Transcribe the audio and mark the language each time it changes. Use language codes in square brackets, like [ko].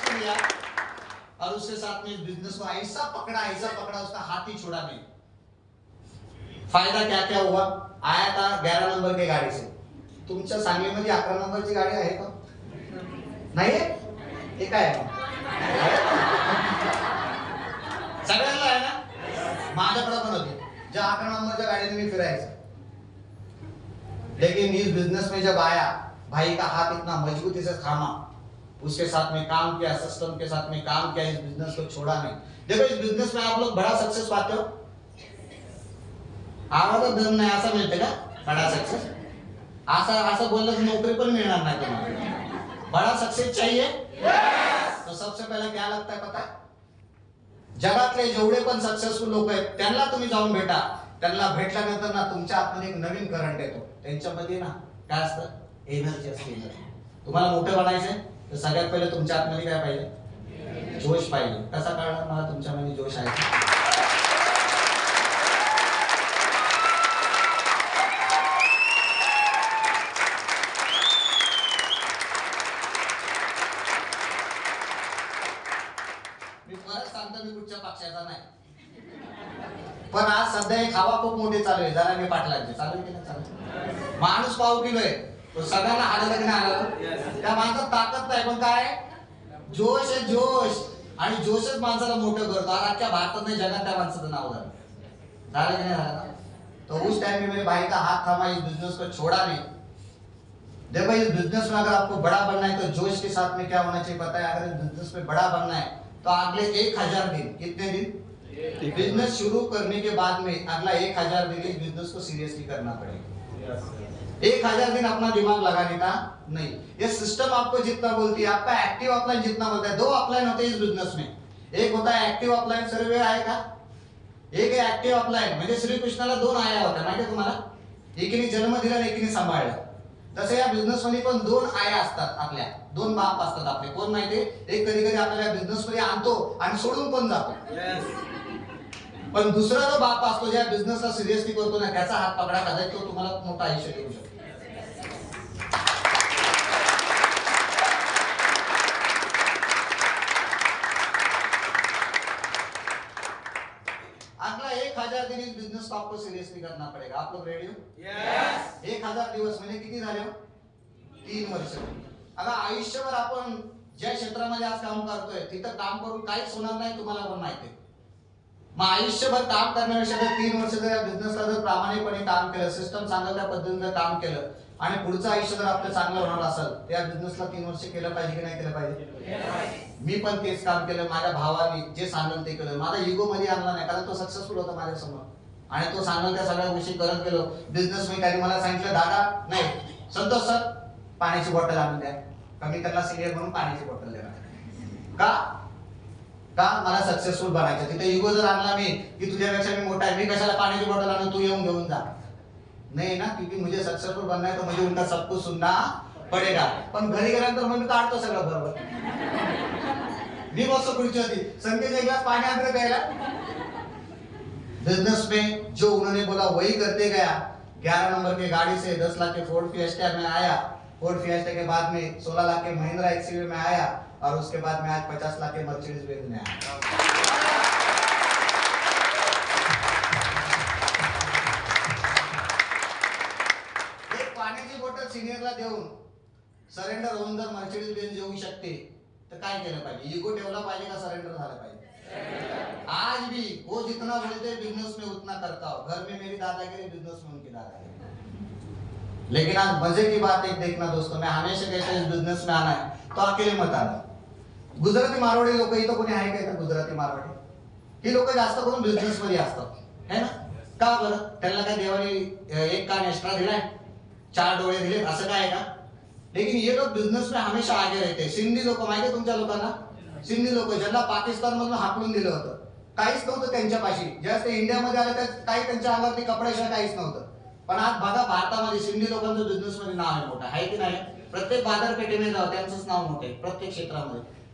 [hi] और उसके साथ में बिजनेस को ऐसा पकड़ा, उसका हाथ ही छोड़ा नहीं. फायदा क्या क्या हुआ? आया था 11 नंबर की गाड़ी से. [mr] तुमच्या सांगलीमध्ये 11 नंबरची गाडी आहे का? नाही आहे? हे काय सगळ्यांना आहे ना? माझ्याकडे पण होती, ज्या 11 नंबरच्या गाडीने मी फिरायचं. [hi] लेकिन इस बिजनेस में जब आया, भाई का हाथ इतना मजबूती से थामा, उसके साथ में काम किया, सिस्टम के साथ में काम किया, इस बिजनेस को छोड़ा नहीं. देखो इस बिजनेस में आप लोग बड़ा सक्सेस पाते हो, [mr] आवाज दम नाही असं मिळते का [hi] बड़ा सक्सेस? [mr] असं बोललं तर नोकरी पण मिळणार नाही तुम्हाला. [hi] बड़ा सक्सेस चाहिए? yes! तो सबसे पहले क्या लगता है पता है? [mr] जगातले जेवढे पण सक्सेसफुल लोक आहेत त्यांना तुम्ही जाऊन भेटा. त्यांना भेटल्यानंतर ना तुमच्या आतमध्ये एक नवीन करंट येतो. त्यांच्यामध्ये ना काय असतं? एनर्जी असते. तुम्हाला मोठं बनायचंय तर सगळ्यात पहिले तुमच्या आतमध्ये काय पाहिजे? जोश पाहिजे. कसा कळणार मला तुमच्यामध्ये जोश आहे? मी परत सांगतो, मी कुठच्या पक्षाचा नाही, पण आज सध्या एक हवा खूप मोठी चालू आहे. जरा मी पाटलांची चालू आहे की नाही चालू? माणूस पाव किलो आहे, तो सगळ्यांना हाडलं की नाही हाडलं? त्या माणसात ताकद नाही, पण काय जोश आहे, जोश. आणि जोशच माणसाला मोठं करतो. आज अख्ख्या भारतात नाही जगात त्या माणसाचं नाव झालं. झालं की नाही झालं? [hi] तो उस टाइम में मेरे भाई का हाथ थामा, इस बिजनेस को छोड़ा नहीं. देखो इस बिजनेस में अगर आपको बड़ा बनना है तो जोश के साथ में क्या होना चाहिए पता है? अगर इस बिजनेस में बड़ा बनना है तो अगले 1000 दिन, कितने दिन? बिजनेस शुरू करने के बाद में अगला 1000 दिन इस बिजनेस को सीरियसली करना पड़ेगा. 1000 दिन अपना दिमाग लगाने का नहीं. ये सिस्टम आपको जितना बोलती है, आपका एक्टिव अपलाइन जितना बोलता है. 2 अपलाइन होते हैं इस बिजनेस में. एक होता है एक्टिव अपलाइन, सर्वे आएगा [mr] एक आहे ऍक्टिव्ह अपलाइन, म्हणजे श्रीकृष्णाला 2 आया होत्या माहिती तुम्हाला, एकीने जन्म दिला आणि एकीने सांभाळला. तसं या बिझनेस मध्ये पण 2 आया असतात, आपल्या 2 बाप असतात आपले. कोण माहितीये? एक कधी कधी आपल्याला बिझनेस मध्ये आणतो आणि सोडून पण जातो. पण दुसरा जो बाप असतो ज्या बिझनेसला सिरियसली करतो ना, त्याचा हात पकडा कदाचित तो तुम्हाला मोठं आयुष्य देऊ शकतो. [hi] अगला 1000 दिन इस बिजनेस को आपको सीरियसली करना पड़ेगा. आप लोग रेडी हो? यस. [mr] 1000 दिवस म्हणजे किती झाले हो? 3 वर्ष. आता आयुष्यभर आपण ज्या क्षेत्रामध्ये आज काम करतोय तिथं काम करून काहीच होणार नाही, तुम्हाला पण माहिती आहे. मग आयुष्यभर काम करण्यापेक्षा जर 3 वर्ष जर या बिझनेसला जर प्रामाणिकपणे काम केलं, सिस्टम सांगेल त्या पद्धतीने काम केलं आणि पुढचं आयुष्य जर आपलं चांगलं होणार असेल तर या बिझनेसला 3 वर्ष केलं पाहिजे की नाही केलं पाहिजे? मी पण तेच काम केलं. माझ्या भावाने जे सांगेल ते केलं. माझा इगो मध्ये आणला नाही, कारण तो सक्सेसफुल होता माझ्या समोर आणि तो सांगेल त्या सगळ्या गोष्टी करत गेलो. बिझनेस मध्ये त्याने मला सांगितलं, दादा नाही संतोष सर पाण्याची बॉटल आणून द्या. कमी त्यांना सिनियर म्हणून पाण्याची बॉटल देणार. का मला सक्सेसफुल बनायचं. तिथे इगो जर आणला मी की तुझ्यापेक्षा मी मोठा आहे, मी कशाला पाण्याची बॉटल आणून तू येऊन घेऊन जा. [hi] नहीं ना, क्योंकि मुझे सक्सेसफुल बनना है तो मुझे उनका सब कुछ सुनना पडेगा. [mr] पण घरी गेल्यानंतर मग मी काढतो सगळं बरोबर. मी बसतो खुर्चीवरती, संकेत एक ग्लास पानी आंदर प्यायला. [hi] बिजनेस में जो उन्होंने बोला वही करते गया. 11 नंबर के गाड़ी से 10 लाख के फोर्ड फिएस्टा में आया. फोर्ड फिएस्टा के बाद में 16 लाख के महिंद्रा एक्सयूवी में आया और उसके बाद में आज 50 लाख के मर्सिडीज बेंज में आया. [mr] पाण्याची बॉटल सिनियरला देऊन सरेंडर होऊन जर मर्सिडीज बेंज येऊ शकते तर काय केलं पाहिजे? इगो ठेवला पाहिजे का सरेंडर झालं पाहिजे? [hi] आज भी वो जितना बोलते बिजनेस में उतना करता हो. घर में मेरी दादागिरी, बिजनेस में उनकी दादागिरी. लेकिन आज मजे की बात एक देखना दोस्तों, मैं हमेशा कहता हूं इस बिजनेस में आना है तो अकेले मत आना. [mr] गुजराती मारवाडी लोक इथं कोणी आहे का? इथं गुजराती मारवाडी ही लोक जास्त करून बिझनेस मध्ये असतात है ना. का बरं? त्यांना काय देवाने एक कान एक्स्ट्रा दिलाय, 4 डोळे दिले असं काय का? [hi] लेकिन ये लोग बिजनेस में हमेशा आगे रहते. [mr] सिंधी लोक माहिती आहे तुमच्या लोकांना? सिंधी लोक ज्यांना पाकिस्तान मधून हाकलून दिलं होतं, काहीच नव्हतं त्यांच्यापाशी. ज्यावेळेस ते इंडियामध्ये आले तर काही त्यांच्या अंगावरती कपड्याशिवाय काहीच नव्हतं. पण आज बघा भारतामध्ये सिंधी लोकांचं बिझनेस मध्ये नाव आहे मोठं, आहे की नाही? प्रत्येक बाजारपेठेमध्ये जाओ त्यांचंच नाव मोठं आहे प्रत्येक क्षेत्रामध्ये.